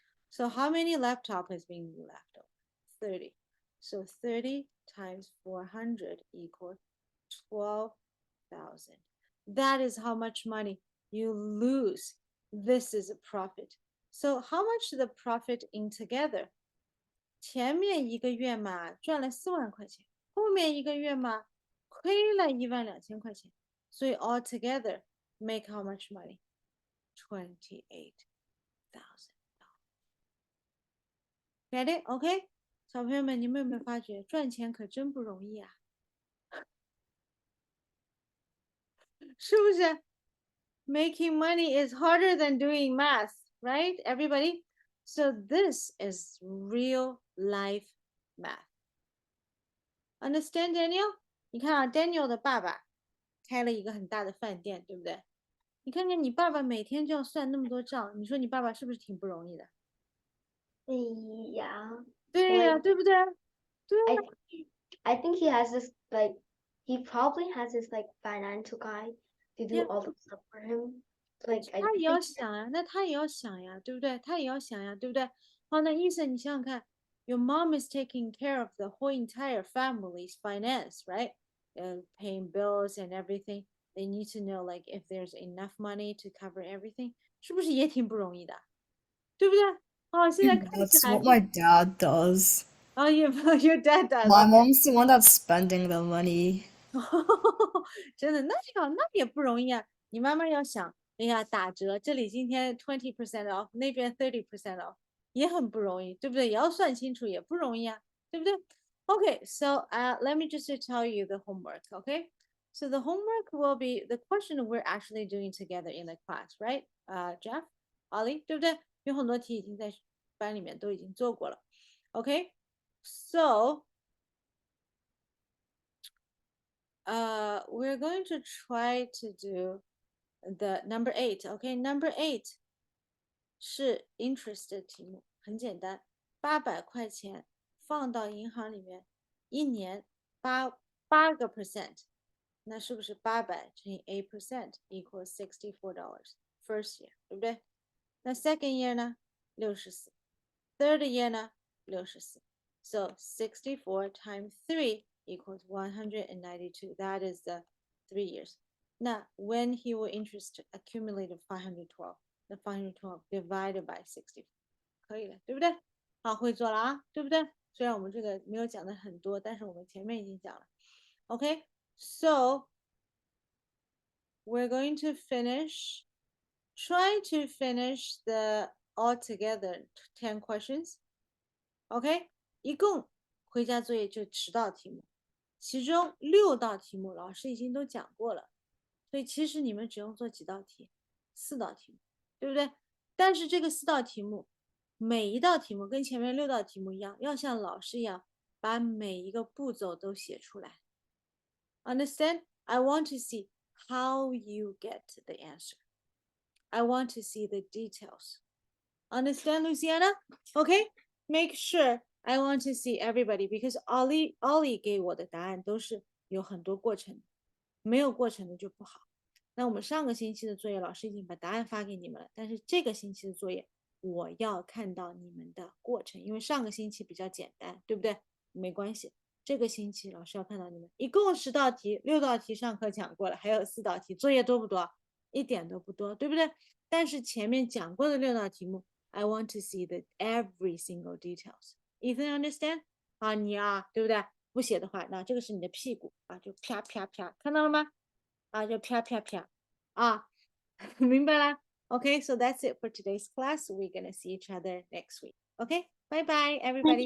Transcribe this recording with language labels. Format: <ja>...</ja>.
<en>So how many laptop is being left over? 30. So 30 times 400 equals 12,000. That is how much money you lose. This is a profit. So how much the profit in together?</en> <zh>前面一个月嘛赚了4万块钱，后面一个月嘛亏了12000块钱，所以</zh> <en>all together make how much money? 28,000. Get it? OK?</en> <zh>小朋友们，你们有没有发觉赚钱可真不容易啊？是不是</zh> <en>？Making money is harder than doing math, right? Everybody? So this is real life math. Understand, Daniel?</en> <zh>你看啊 ，Daniel 的爸爸开了一个很大的饭店，对不对？你看看你爸爸每天就要算那么多账，你说你爸爸是不是挺不容易的？</zh> <en>Yeah.</en> <zh>对呀，</zh> <en>Like,</en> <zh>对不对？对呀。</zh> <en>I think he has this like he probably has this like financial guy to do Yeah. all the stuff for him. Like I</en> <zh>他也要</zh> <en>think</en> <zh>想呀，那他也要想呀，对不对？他也要想呀，对不对？好，那医生，你想想看，</zh> <en>Your mom is taking care of the whole entire family's finance, right? Paying bills and everything. They need to know like if there's enough money to cover everything.</en> <zh>是不是也挺不容易的？对不对？哦，现在看起</zh> <en>That's</en> <zh>来</zh> <en>what my dad does. 哦，your dad does. My mom's the one that's spending the money.</en> <zh>真的，那这样那也不容易啊。你慢慢要想，哎呀，打折，这里今天 20% off，那边 30% off，也很不容易，对不对？也要算清楚，也不容易啊，对不对？</zh> <en>Okay, so let me just tell you the homework, okay? So the homework will be the question we're actually doing together in the class, right?</en> <zh>Jeff, Ollie, 对不对？有很多题已经在班里面都已经做过了，okay?</zh> <en>So we're going to try to do the number 8.</en> <zh>Okay, number 8是 interest 的题目，很简单，800块钱放到银行里面，一年8%，那是不是800乘以8%</zh> <en>equals $64 first year，</en> <zh>对不对？那</zh> <en>second year</en> <zh>呢？64 ，</zh> <en>third year</en> <zh>呢？64 ，</zh> <en>so 64 times 3 equals 192. That is the 3 years. Now, when he will interest accumulated 512, the 512 divided by 64.</en> <zh>可以了，对不对？好，会做了啊，对不对？虽然我们这个没有讲的很多，但是我们前面已经讲了。</zh> <en>Okay, so we're going to finish. Try to finish the altogether 10 questions.</en> <zh>OK， 一共回家作业就10道题目，其中6道题目老师已经都讲过了，所以其实你们只用做几道题，4道题目，对不对？但是这个4道题目，每一道题目跟前面6道题目一样，要像老师一样把每一个步骤都写出来。</zh> <en>Understand? I want to see how you get the answer. I want to see the details. Understand, Luciana? Okay, make sure I want to see everybody because</en> <zh>Ollie 给我的答案都是有很多过程，没有过程的就不好。那我们上个星期的作业，老师已经把答案发给你们了，但是这个星期的作业我要看到你们的过程，因为上个星期比较简单，对不对？没关系，这个星期老师要看到你们，一共10道题，6道题上课讲过了，还有4道题，作业多不多？一点都不多，对不对？但是前面讲过的6道题目</zh> <en>，I want to see the every single details.</en> <zh>Ethan</zh> <en>understand？</en> <zh>啊，你啊，对不对？不写的话，那这个是你的屁股啊，就啪啪啪，看到了吗？啊，就啪啪啪，啊，明白了</zh> <en>？Okay, so that's it for today's class. We're gonna see each other next week. Okay, bye bye, everybody.</en>